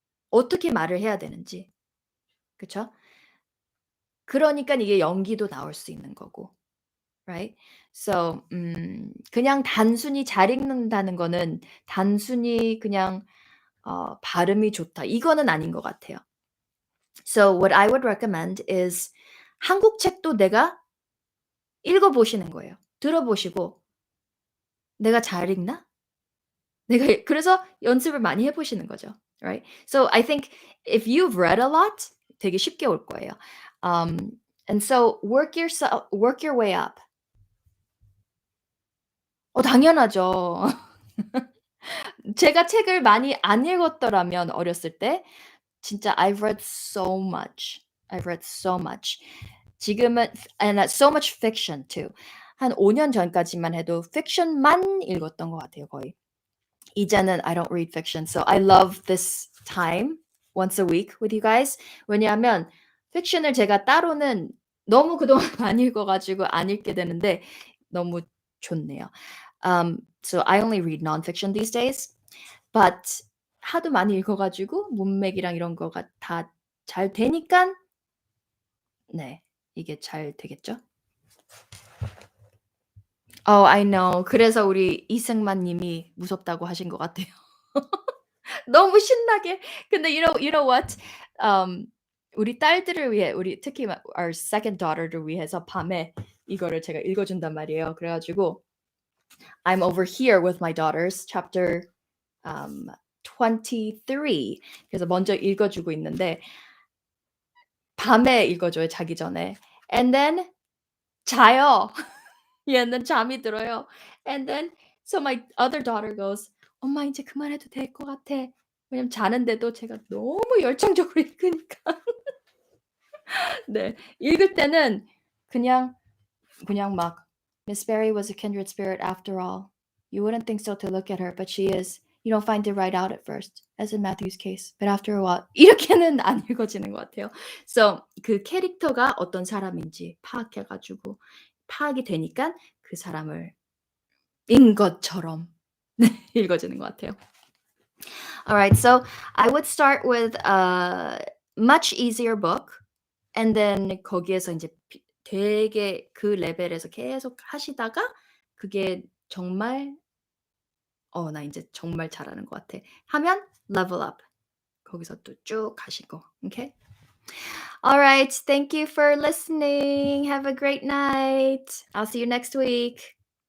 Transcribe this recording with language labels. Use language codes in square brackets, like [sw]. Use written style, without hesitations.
[ko] 어떻게 말을 해야 되는지. 그쵸? 그러니깐 이게 연기도 나올 수 있는 거고. [en] Right? [ko] So 그냥 단순히 잘 읽는다는 거는 단순히 그냥 발음이 좋다 이거는 아닌 것 같아요. [en] So what I would recommend is [ko] 한국 책도 내가 읽어 보시는 거예요. 들어 보시고 '내가 잘 읽나?' 그래서 연습을 많이 해 보시는 거죠. [en] Right? So I think if you've read a lot [ko] 되게 쉽게 올 거예요. [en] And so work your way up. [ko] 당연하죠. 제가 책을 많이 안 읽었더라면 어렸을 때 진짜 [en] I've read so much. I've read so much. [ko] 지금은 [en] and so much fiction too. [ko] 한 5년 전까지만 해도 fiction만 읽었던 것 같아요, 거의. 이제는 [en] I don't read fiction. So I love this time once a week with you guys. [ko] 왜냐하면 fiction을 제가 따로는 너무 그동안 많이 읽어 가지고 안 읽게 되는데 너무 좋네요. [en] So I only read nonfiction these days. But [ko] 하도 많이 읽어 가지고 문맥이랑 이런 거가 다 잘 되니깐 네 이게 잘 되겠죠? [en] I know. [ko] 그래서 우리 이승만 님이 무섭다고 하신 것 같아요. 너무 신나게. 근데 [en] you know what? [ko] 우리 딸들을 위해 우리 특히 막 [en] our second daughter [ko] 를 위해서 밤에 이거를 제가 읽어 준단 말이에요. 그래 가지고 [en] I'm over here with my daughters chapter 23. [ko] 그래서 먼저 읽어 주고 있는데 밤에 읽어 줘요, 자기 전에. [en] And then [ko] 자요. 얘는 잠이 들어요. [en] And then so my other daughter goes, [ko] "엄마 인제 그만해도 될 것 같아." 왜냐면 자는데도 제가 너무 열정적으로 읽으니까. 네. 읽을 때는 그냥 그냥 막 [en] "Miss Berry was a kindred spirit after all. You wouldn't think so to look at her, but she is. You don't find it right out at first, as in Matthew's case, but after a while." [ko] 이렇게는 안 읽어지는 것 같아요. So 그 캐릭터가 어떤 사람인지 파악해 가지고 파악이 되니깐 그 사람을 인 것처럼 네 읽어지는 것 같아요. [en] Alright, so I would start with a much easier book and then [ko] 거기에서 인제 되게 그 레벨에서 계속 하시다가 그게 정말 '나 인제 정말 잘하는 것 같아.' 하면 [en] level up. [ko] 거기서 또 쭉 가시고. [en] Okay? Alright, thank you for listening. Have a great night. I'll see you next week.